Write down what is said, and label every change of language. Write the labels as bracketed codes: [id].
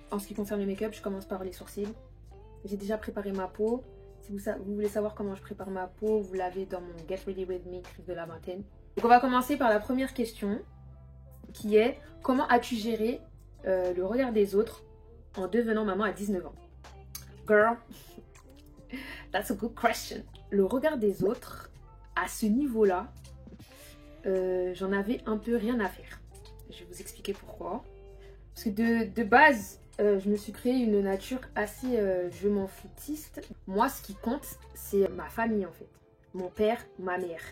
[fr] En ce qui concerne le make-up, je commence par les sourcils. J'ai déjà préparé ma peau. Si vous voulez savoir comment je prépare ma peau, vous l'avez dans mon Get Ready With Me de la vingtaine. Donc on va commencer par la première question, qui est comment as-tu géré le regard des autres en devenant maman à 19 ans? [en] Girl, that's a good question. [fr] Le regard des autres, à ce niveau-là, j'en avais un peu rien à faire. Je vais vous expliquer pourquoi. Parce que de base, je me suis créé une nature assez je m'en foutiste. Moi, ce qui compte, c'est ma famille en fait. Mon père, ma mère.